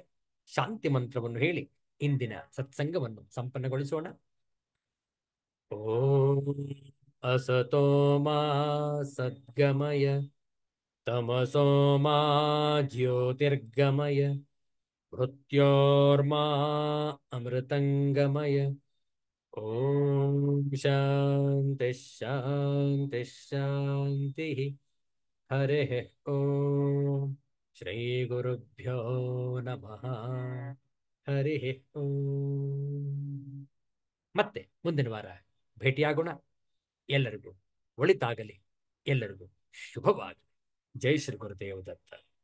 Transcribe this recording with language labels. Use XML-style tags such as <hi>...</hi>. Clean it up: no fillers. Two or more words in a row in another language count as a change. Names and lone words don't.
<kn>ಶಾಂತಿ ಮಂತ್ರವನ್ನು ಹೇಳಿ ಇಂದಿನ ಸತ್ಸಂಗವನ್ನು ಸಂಪನ್ನಗೊಳಿಸೋಣ.</kn> <sa>ಓಂ ಅಸತೋ ಮಾ ಸದ್ಗಮಯ, ತಮಸೋ ಮಾ ಜ್ಯೋತಿರ್ಗಮಯ, ಮೃತ್ಯೋರ್ಮಾ ಅಮೃತಂಗಮಯ. ಓಂ ಶಾಂತಿ ಶಾಂತಿ ಶಾಂತಿ. ಹರೇ ಓಂ. ಶ್ರೀ ಗುರುಭ್ಯೋ ನಮಃ. ಹರಿ ಓಂ.</sa> <kn>ಮತ್ತೆ ಮುಂದಿನ ವಾರ ಭೇಟಿಯಾಗೋಣ. ಎಲ್ಲರಿಗೂ ಒಳಿತಾಗಲಿ, ಎಲ್ಲರಿಗೂ ಶುಭವಾಗಲಿ. ಜೈ ಶ್ರೀ ಗುರುದೇವ ದತ್ತ.</kn>